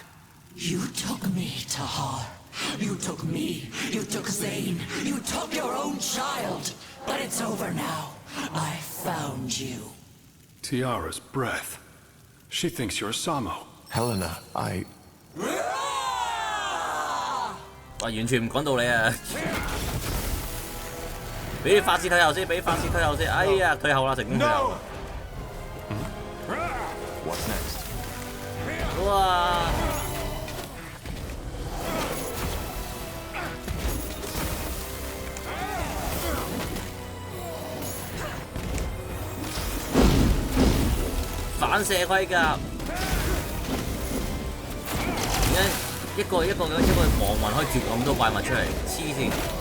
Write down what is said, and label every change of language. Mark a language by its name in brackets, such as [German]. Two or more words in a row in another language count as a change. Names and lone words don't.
[English] You took me, Tahar. You took me. You took Zane. You took your own child. But it's over now. I found you. Tiara's breath. She thinks you're Samo. Helena, I... [Cantonese] 哇！完全唔講道理啊！俾你法師退後先，俾法師退後先。哎呀，退後啦，成功退後。 [English] What's next? 哇！ [Cantonese] 反射盔甲，而家一個亡魂可以跳咁多怪物出嚟，黐線！